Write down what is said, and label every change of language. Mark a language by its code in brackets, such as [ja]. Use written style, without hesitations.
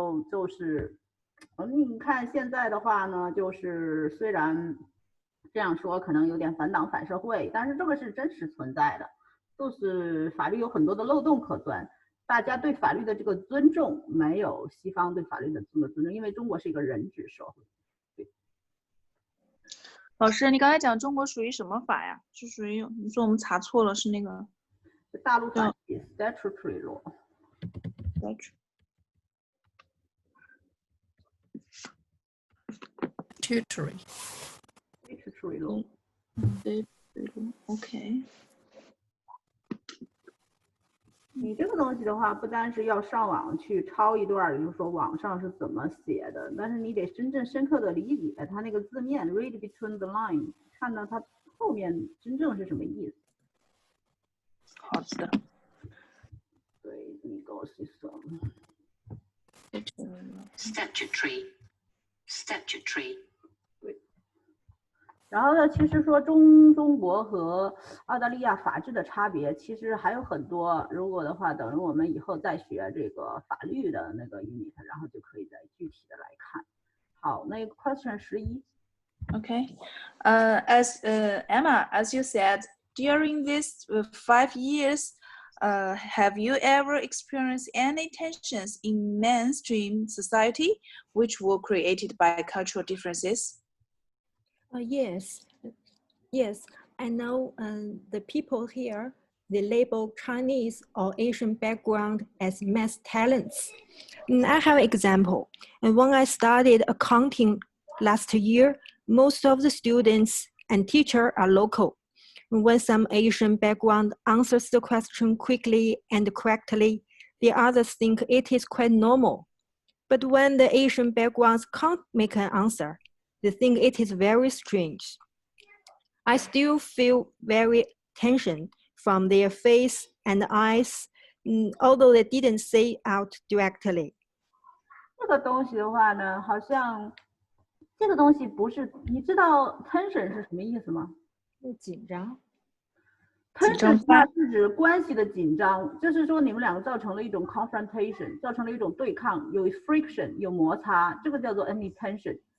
[zh] 就是你看现在的话呢，就是虽然这样说可能有点反党反社会，但是这个是真实存在的，就是法律有很多的漏洞可钻，大家对法律的这个尊重没有西方对法律的这个尊重，因为中国是一个人治社会。对，老师，你刚才讲中国属于什么法呀？是属于你说我们查错了，是那个大陆法 [en] statutory law。 Statutory law。 OK。 [zh] 你这个东西的话，不单是要上网去抄一段，就是说网上是怎么写的，但是你得真正深刻的理解它那个字面 ， [en] read between the lines， [zh] 看到它后面真正是什么意思。好的。对 [en] ，legal system。 Statutory。 [zh] 对。然后呢，其实说中国和澳大利亚法治的差别，其实还有很多。如果的话，等我们以后再学这个法律的那个 unit， 然后就可以再具体的来看。好，那个 question 11。 [en] Okay. As Emma, as you said, during these 5 years, have you ever experienced any tensions in mainstream society which were created by cultural differences? Yes. I know the people here, they label Chinese or Asian background as math talents. I have an example. And when I studied accounting last year, most of the students and teachers are local. When some Asian background answers the question quickly and correctly, the others think it is quite normal. But when the Asian backgrounds can't make an answer, they think it is very strange. I still feel very tension from their face and eyes, although they didn't say out directly. [zh] 这个东西的话呢，好像这个东西不是，你知道 tension 是什么意思吗？紧张。 tension 它是指关系的紧张，就是说你们两个造成了一种 confrontation， 造成了一种对抗，有 friction， 有摩擦，这个叫做 any tension。